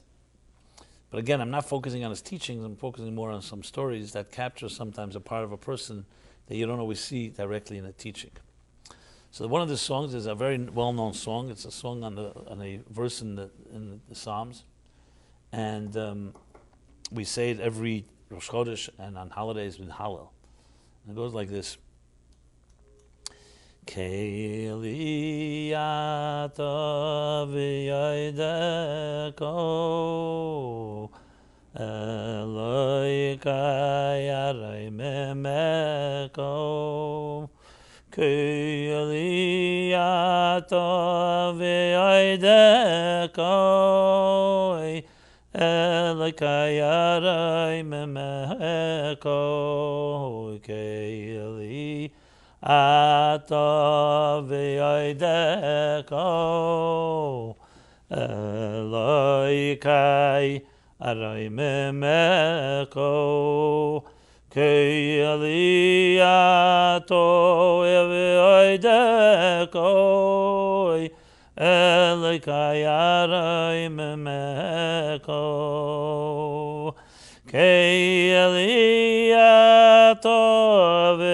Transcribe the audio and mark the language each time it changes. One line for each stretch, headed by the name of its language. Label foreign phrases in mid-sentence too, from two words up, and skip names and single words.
English: But again, I'm not focusing on his teachings, I'm focusing more on some stories that capture sometimes a part of a person that you don't always see directly in a teaching. So one of the songs is a very well-known song. It's a song on a verse in the Psalms. And we say it every Rosh Chodesh and on holidays with Hallel. And it goes like this.
Hebrew: אֵלִי אַתָּה וְאוֹדֶךָּ אֱלֹהַי אֲרוֹמְמֶךָּ אֵלִי אַתָּה וְאוֹדֶךָּ אֱלֹהַי אֲרוֹמְמֶךָּ אֵלִי אַתָּה וְאוֹדֶךָּ אֱלֹהַי אֲרוֹמְמֶךָּ אֵלִי אַתָּה וְאוֹדֶךָּ אֱלֹהַי אֲרוֹמְמֶךָּ אֵלִי אַתָּה